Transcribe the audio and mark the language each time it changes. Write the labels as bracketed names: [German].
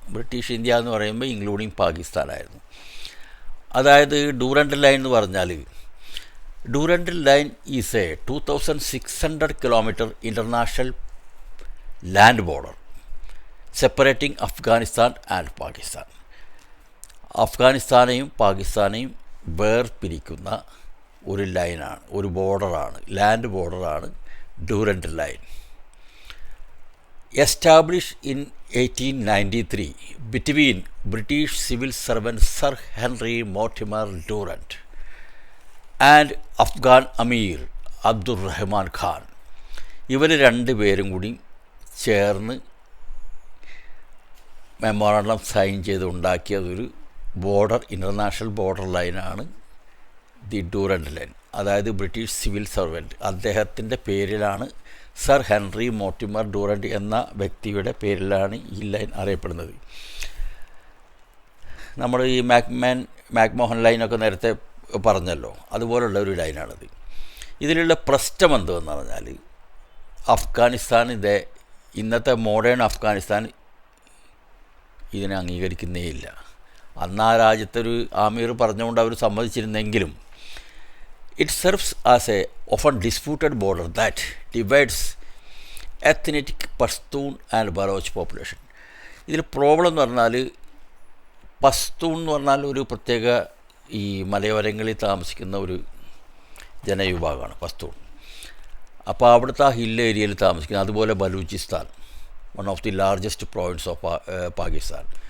[Malayalam] British India എന്ന് പറയുമ്പോൾ including പാകിസ്ഥാനായിരുന്നു. അതായത് ഡ്യൂറൻഡ് ലൈൻ എന്ന് പറഞ്ഞാൽ, [English] Durand line is a 2600 kilometre international land border separating Afghanistan and Pakistan. [Malayalam] അഫ്ഗാനിസ്ഥാനെയും പാകിസ്ഥാനെയും വേർപിരിക്കുന്ന ഒരു ലൈനാണ്, ഒരു ബോർഡറാണ്, land ബോർഡറാണ് Durand line. [English] Established in 1893 between British civil servant Sir Henry Mortimer Durrant and Afghan Amir Abdurrahman Khan. [Malayalam] ഇവർ രണ്ടുപേരും കൂടി ചേർന്ന് മെമ്മോറാണ്ടം സൈൻ ചെയ്ത് ഉണ്ടാക്കിയതൊരു ബോർഡർ, ഇൻ്റർനാഷണൽ ബോർഡർ ലൈനാണ് the Durand line. അതായത് ബ്രിട്ടീഷ് സിവിൽ സർവൻറ്റ് അദ്ദേഹത്തിൻ്റെ പേരിലാണ്, സർ ഹെൻറി മോർട്ടിമർ ഡ്യൂറൻഡ് എന്ന വ്യക്തിയുടെ പേരിലാണ് ഈ ലൈൻ അറിയപ്പെടുന്നത്. നമ്മൾ ഈ മാക്മോഹൻ ലൈനൊക്കെ നേരത്തെ പറഞ്ഞല്ലോ, അതുപോലുള്ള ഒരു ലൈനാണിത്. ഇതിലുള്ള പ്രശ്നം എന്തെന്ന് പറഞ്ഞാൽ, അഫ്ഗാനിസ്ഥാനിൻ്റെ ഇന്നത്തെ മോഡേൺ അഫ്ഗാനിസ്ഥാൻ ഇതിനെ അംഗീകരിക്കുന്നേയില്ല. അന്ന് ആ രാജ്യത്തൊരു ആമീർ പറഞ്ഞുകൊണ്ട് അവർ സമ്മതിച്ചിരുന്നെങ്കിലും [English] it serves as a often disputed border that divides ethnic Pashtun and Baloch population. [Malayalam] ഇതിൽ പ്രോബ്ലം എന്ന് പറഞ്ഞാൽ, പസ്തൂൺ എന്ന് പറഞ്ഞാൽ ഒരു പ്രത്യേക ഈ മലയോരങ്ങളിൽ താമസിക്കുന്ന ഒരു ജനവിഭാഗമാണ് പസ്തൂൺ. അപ്പോൾ അവിടുത്തെ ആ ഹിൽ ഏരിയയിൽ താമസിക്കുന്നത്. അതുപോലെ Balochistan, [English] One of the largest province of Pakistan.